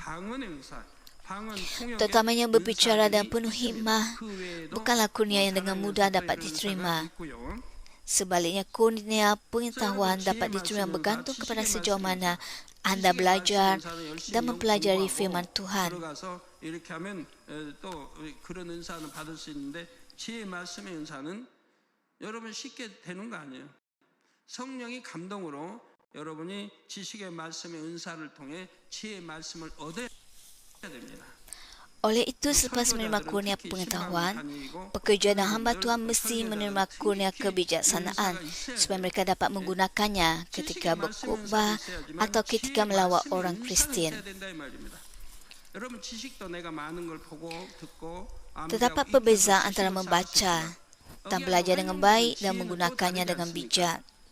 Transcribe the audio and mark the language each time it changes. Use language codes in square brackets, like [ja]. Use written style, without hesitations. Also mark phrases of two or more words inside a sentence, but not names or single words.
[ms] Terutamanya berbicara dan penuh hikmah bukanlah kurnia yang dengan mudah dapat diterima. Sebaliknya, kurnia pengetahuan dapat diterima bergantung kepada sejauh mana Anda belajar dan mempelajari firman Tuhan. [ko] 이렇게 하면 또 그런 은사는 받을 수 있는데 지혜의 말씀의 은사는 여러분 쉽게 되는 거 아니에요. 성령이 감동으로 여러분이 지식의 말씀의 은사를 통해 지혜의 말씀을 얻어야 됩니다. [ms] Oleh itu, selepas menerima kurnia pengetahuan, pekerja dan hamba Tuhan mesti menerima kurnia kebijaksanaan supaya mereka dapat menggunakannya ketika berkhotbah atau ketika melawat orang Kristian. Terdapat perbezaan antara membaca dan belajar dengan baik dan menggunakannya dengan bijak.